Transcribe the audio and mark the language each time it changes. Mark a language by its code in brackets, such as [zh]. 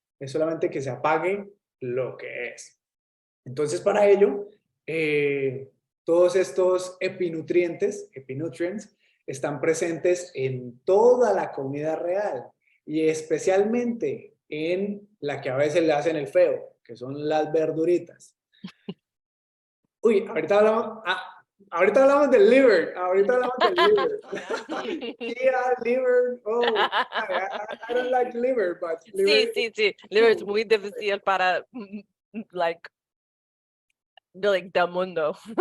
[es] Es solamente que se apague lo que es. Entonces, para ello, todos estos epinutrients, están presentes en toda la comida real y especialmente en la que a veces le hacen el feo, que son las verduritas. Uy, ahorita hablamos, Ahorita hablamos del liver. Ahorita hablamos del liver. [en] Yeah. Yeah, liver. Oh, I don't like liver, but liver. [es] Sí. Liver es muy difícil para, [en] like [es] del mundo.